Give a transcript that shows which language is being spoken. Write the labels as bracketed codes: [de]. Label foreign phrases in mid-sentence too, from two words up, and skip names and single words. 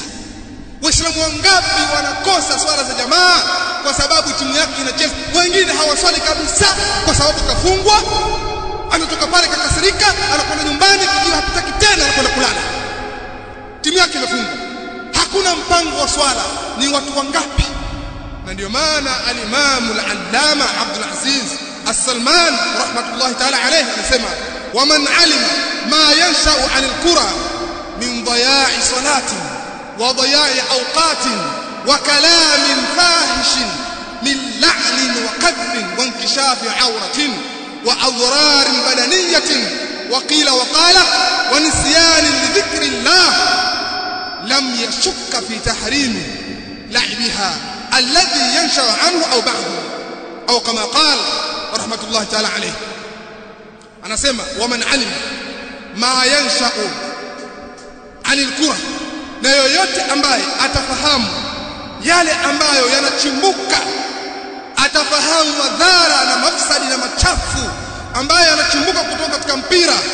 [sw] Waislamu wangapi wanakosa swala za jamaa kwa sababu timu yake inacheza? Wengine hawaswali kabisa kwa sababu kafungwa, anatoka pale kakasirika, anakwenda nyumbani, kijua hataki tena, anakwenda kulala, timu yake imefungwa. Hakuna mpango wa swala. Ni watu wangapi? Na ndio maana [ar] الإمام العلامة [sw] Abdul Aziz As-Salman [ar] رحمة الله تعالى عليه [sw] anasema, [ar] ومن علم ما ينشأ عن الكرة من ضياع صلاة وضياع أوقات وكلام فاحش من لعن وقدر وانكشاف عورة وأضرار بدنية وقيل وقال ونسيان لذكر الله لم يشك في تحريم لعبها الذي ينشأ عنه أو بعده أو كما قال رحمة الله تعالى عليه. [sw] Anasema [ar] ومن علم ما ينشأ عن الكرة, [sw] na yoyote ambaye atafahamu yale ambayo yanachimbuka, atafahamu madhara na mafsadi na machafu ambayo yanachimbuka kutoka katika mpira,